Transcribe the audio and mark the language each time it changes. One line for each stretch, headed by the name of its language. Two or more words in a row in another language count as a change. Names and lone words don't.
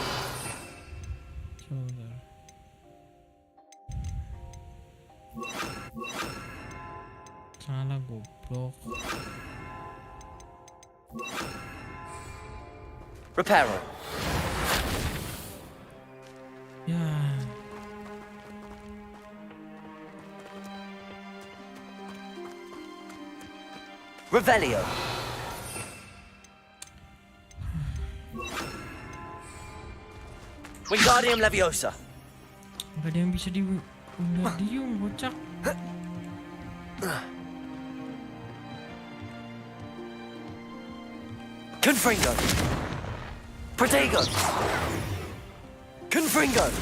Indonesian: Sebentar. Salah goblok. Reparo. Ya. Revelio. Wingardium Leviosa. Gak ada yang bisa di Wingardium, bocak. Confringo. Protego. Confringo.